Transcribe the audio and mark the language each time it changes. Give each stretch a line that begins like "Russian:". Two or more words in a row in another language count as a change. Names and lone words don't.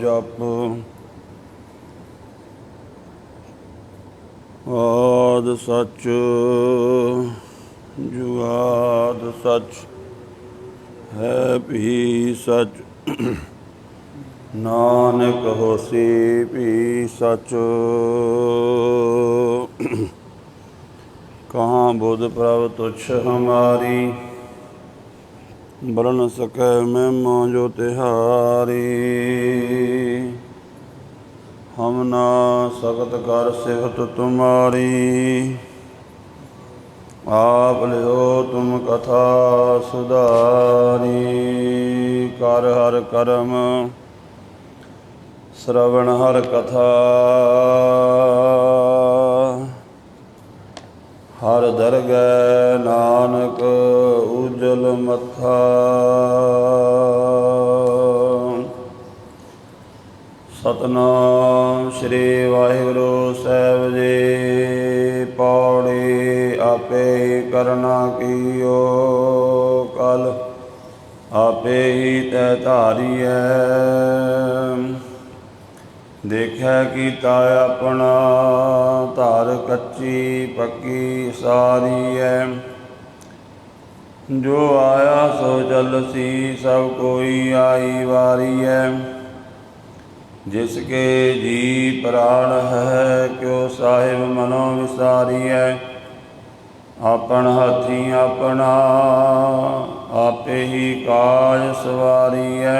Punjabi: ਜਪ ਆਦਿ ਸੱਚ ਜੁਗਾਦ ਸੱਚ ਹੈ ਭੀ ਸੱਚ, ਨਾਨਕ ਹੋਸੀ ਭੀ ਸੱਚ।
Hindi: कहाँ बुध प्रभ तुच्छ हमारी, बरन सकै महिमा जो तिहारी। हम ना सकत कर सिफत तुम्हारी, आप लियो तुम कथा सुधारी। कर हर करम श्रवण हर कथा, हर दरगह नानक उजल मथा। सतनाम श्री वाहिगुरु साहिब जी। पौड़ी आपे करना कीओ, कल आपे ही तै धारीऐ। देखै कीता अपना, धार कच्ची पक्की सारी है। जो आया सो चलसी, सब कोई आई वारी है। जिसके जी प्राण है, क्यों साहिब मनो विसारी है। आपन हाथी अपना, आपे ही काज सवारी है।